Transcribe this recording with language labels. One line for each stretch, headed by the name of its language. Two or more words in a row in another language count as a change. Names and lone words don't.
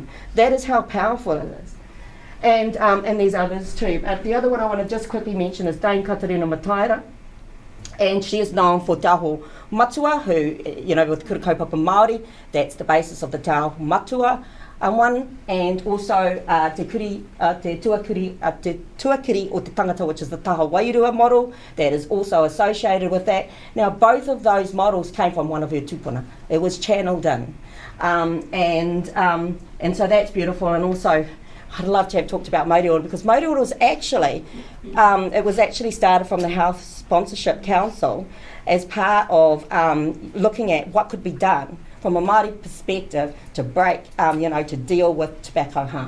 English: That is how powerful it is. And there's others too. The other one I want to just quickly mention is Dame Katarina Mataira. And she is known for Te Aho Matua, who, with
Māori: Kura Kaupapa Māori,
English: that's the basis of the Te Aho Matua. and also
Māori: te tuakiri o te tangata,
English: which is the
Māori: taha wairua
English: model, that is also associated with that. Now, both of those models came from one of her tupuna. It was channeled in. And so that's beautiful. And also, I'd love to have talked about Māori-led, because Māori-led was actually, it was actually started from the Health Sponsorship Council as part of looking at what could be done from a Māori perspective to break, to deal with tobacco harm.